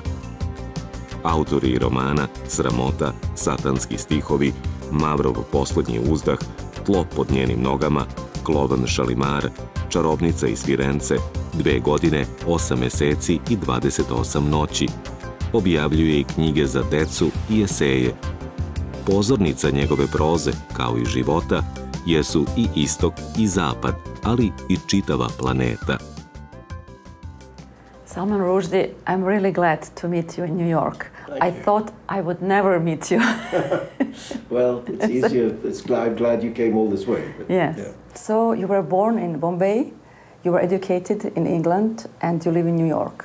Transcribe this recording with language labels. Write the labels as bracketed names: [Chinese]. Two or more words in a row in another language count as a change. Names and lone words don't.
[Serbian] Autori romana Sramota, Satanski stihovi, Mavrov poslednji uzdah, Tlo pod njenim nogama, Klovan Šalimar, Čarobnica iz Firence, 2 godine, 8 meseci i 28 noći. Objavljuje i knjige za decu i eseje. Pozornica njegove proze, kao i života, jesu i istok i zapad, ali i čitava planeta. [English] Salman Rushdie, I'm really glad to meet you in New York. I thought I would never meet you. Well, it's easier. I'm glad you came all this way. But, yes. Yeah. So you were born in Bombay, you were educated in England, and you live in New York.